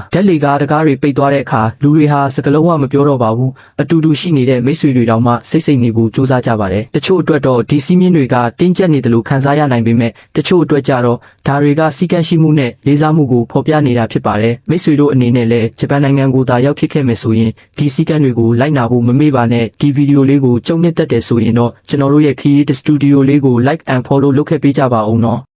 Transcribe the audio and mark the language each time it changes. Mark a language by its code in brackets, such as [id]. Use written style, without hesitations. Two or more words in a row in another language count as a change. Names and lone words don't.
[my] ဓာတ်လေကားတကားတွေပိတ်သွားတဲ့အခါလူတွေဟာစကလုံးဝမပြောတော့ပါဘူးအတူတူရှိနေတဲ့မိတ်ဆွေတွေတောင်မှစိတ်နေဖို့ကြိုးစားကြပါတယ်တချို့အတွက်တော့ဒီစီးမြင့်တွေကတင်းကျပ်နေတယ်လို့ခံစားရနိုင်ပေမဲ့တချို့အတွက်ကြတော့ဒါတွေကစီကံရှိမှုနဲ့လေးစားမှုကိုဖော်ပြနေတာဖြစ်ပါတယ်မိတ်ဆွေတို့အနေနဲ့လည်းဂျပန်နိုင်ငံကိုသာရောက်ဖြစ်ခဲ့မယ်ဆိုရင်ဒီစီကံတွေကိုလိုက်နာဖို့မမေ့ပါနဲ့ဒီဗီဒီယိုလေးကိုကြုံနှစ်သက်တယ်ဆိုရင်တော့ကျွန်တော်တို့ရဲ့ Create Studio လေးကို [en] like and follow [my] လုပ်ခဲ့ပေးကြပါဦးနော်